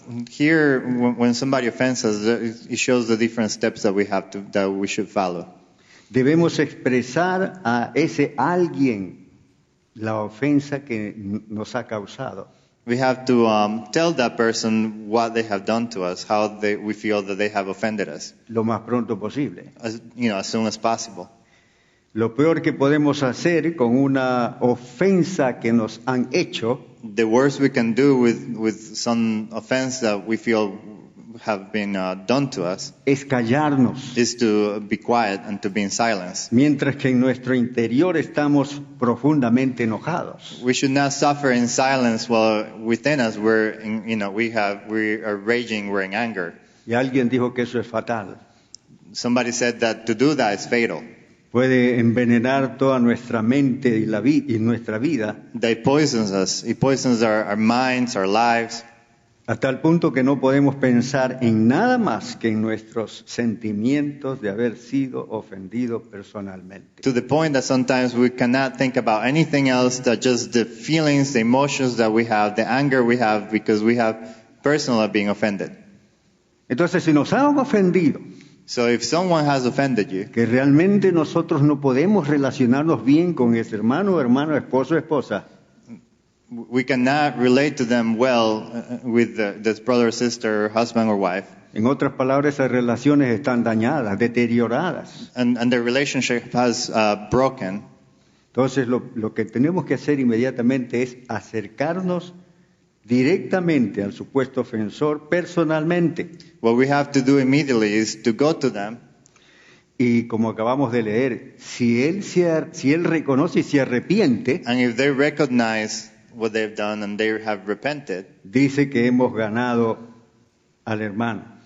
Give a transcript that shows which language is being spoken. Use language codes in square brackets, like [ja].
[en] Here, when somebody offends us, it shows the different steps that we should follow. [es] debemos expresar a ese alguien la ofensa que nos ha causado. [en] We have to tell that person what they have done to us, how we feel that they have offended us, [es] Lo más pronto posible. [en] as soon as possible. [es] Lo peor que podemos hacer con una ofensa que nos han hecho [en] The worst we can do with some offense that we feel have been done to us [es] es callarnos, [en] is to be quiet and to be in silence. [es] mientras que en nuestro interior estamos profundamente enojados. [en] We should not suffer in silence while within us we are raging, we're in anger. [es] Y alguien dijo que eso es fatal. [en] Somebody said that to do that is fatal. [es] Puede envenenar toda nuestra mente y nuestra vida, [en] That it poisons us. It poisons our minds, our lives, [es] hasta el punto que no podemos pensar en nada más que en nuestros sentimientos de haber sido ofendido personalmente. [en] to the point that sometimes we cannot think about anything else than just the feelings, the emotions that we have, the anger we have because we have personally being offended. [es] Entonces, si nos han ofendido, [en] So if someone has offended you, [es] que realmente nosotros no podemos relacionarnos bien con ese hermano, esposo, esposa, [en] we cannot relate to them well with this brother or sister, husband or wife, [es] en otras palabras, esas relaciones están dañadas, deterioradas. [en] and the relationship has broken. [es] Entonces, lo que tenemos que hacer inmediatamente es acercarnos directamente al supuesto ofensor personalmente. [en] What we have to do immediately is to go to them, [es] Y como acabamos de leer, si él reconoce y se arrepiente, [en] and if they recognize what they've done and they have repented, [es] dice que hemos ganado al hermano.